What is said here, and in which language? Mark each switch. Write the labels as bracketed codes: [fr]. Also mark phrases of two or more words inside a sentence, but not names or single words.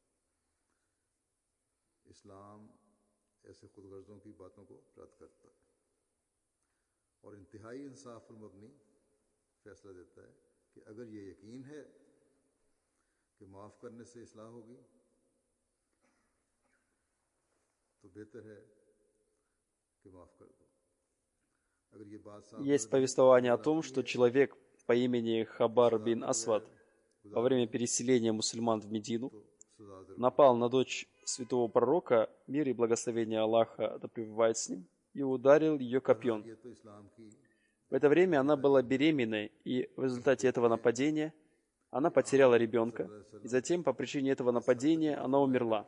[ur] اسلام ایسے خودغرضوں کی باتوں کو رد کرتا ہے اور انتہائی انصاف پر مبنی فیصلہ دیتا ہے کہ اگر یہ یقین ہے کہ معاف کرنے سے اصلاح ہوگی تو بہتر ہے کہ معاف کر دو. اگر یہ بات صاف [ru] Есть повествование о том, что человек по имени Хабар бин Асвад во время переселения мусульман в Медину напал на дочь святого пророка, мир и благословение Аллаха да пребывает с ним, и ударил ее копьем. В это время она была беременной, и в результате этого нападения она потеряла ребенка, и затем по причине этого нападения она умерла.